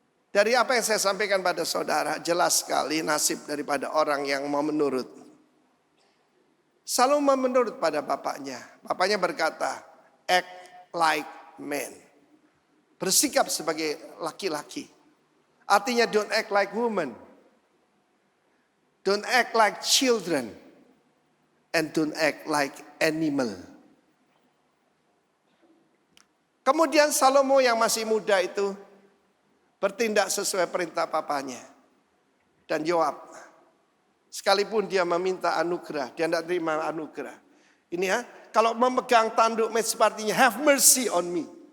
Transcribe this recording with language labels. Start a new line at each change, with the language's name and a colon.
Indonesian: Dari apa yang saya sampaikan pada saudara, jelas sekali nasib daripada orang yang mau menurut. Salomo menurut pada bapaknya. Bapaknya berkata,
English: act like man.
Indonesian: Bersikap sebagai laki-laki.
English: Artinya don't act like woman. Don't act like children. And don't act like animal.
Indonesian: Kemudian Salomo yang masih muda itu bertindak sesuai perintah papanya. Dan Yoab, sekalipun dia meminta anugerah, dia tidak terima anugerah. Ini ya, kalau memegang tanduk mezbah artinya
English: have mercy on me.